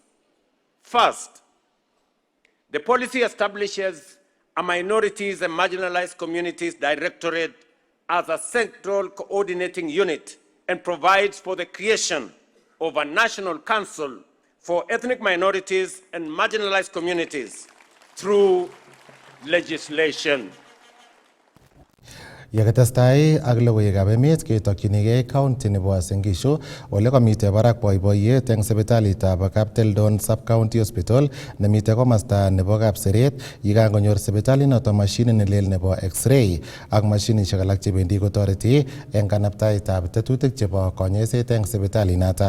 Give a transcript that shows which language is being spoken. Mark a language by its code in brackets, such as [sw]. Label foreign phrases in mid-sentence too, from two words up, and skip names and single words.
[en] First, the policy establishes a Minorities and Marginalized Communities Directorate as a central coordinating unit and provides for the creation of a National Council for Ethnic Minorities and Marginalized Communities through legislation. [kln] Yakatestai ak logoiwekab emet ketokyinigei county nebo Uasin Gishu ole komite barak boiboiyet eng sipitalitab Kapteldon Sub-County Hospital nemite komasta nebo Kapseret yikangonyor sipitalinoto mashinit nelel nebo X-ray ak mashinishek alak chebendi kotoreti eng kanabtaitab tetutik chebo konyoiset eng sipitalinoto.